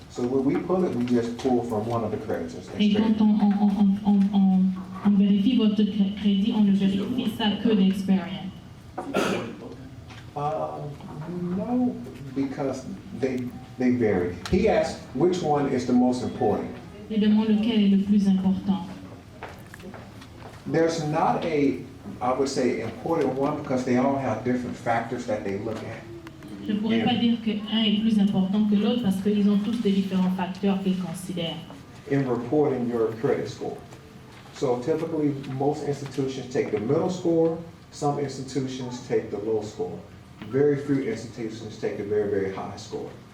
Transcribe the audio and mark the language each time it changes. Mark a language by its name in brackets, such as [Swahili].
[English] So when we pull it, we just pull from one of the creditors. [French] Et quand on vérifie votre crédit, on ne vérifie ça que d'Experian. [English] No, because they vary. He asked which one is the most important. [French] Il demande lequel est le plus important. [English] There's not I would say, important one because they all have different factors that they look at. [French] Je ne pourrais pas dire qu'un est plus important que l'autre parce qu'ils ont tous des différents facteurs qu'ils considèrent. [English] In reporting your credit score. So typically, most institutions take the middle score, some institutions take the low score. Very few institutions take the very, very high score.